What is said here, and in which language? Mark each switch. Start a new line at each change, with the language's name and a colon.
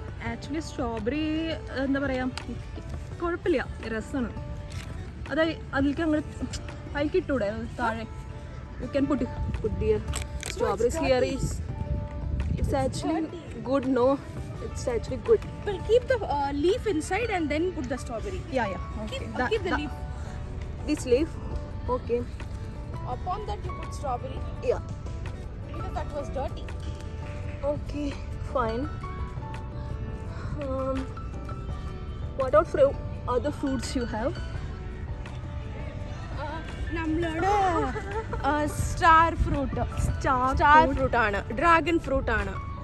Malayalam: Actually strawberry എന്താ പറയുക, കുഴപ്പമില്ല, രസമാണ്. അതിലേക്ക് അങ്ങനെ അതിലേക്ക് ഇട്ടൂടെ താഴെ.
English: You can put there strawberries here. It's actually good. No, it's actually good. we'll keep the leaf inside and then put the strawberry. Yeah. Okay. Keep the leaf. This leaf. Okay. Upon that you put strawberry. Yeah. Because that was dirty. Okay, fine. What other fruits you have?
Malayalam: നമ്മളോട് star fruit ആണ്, dragon fruit ആണ്.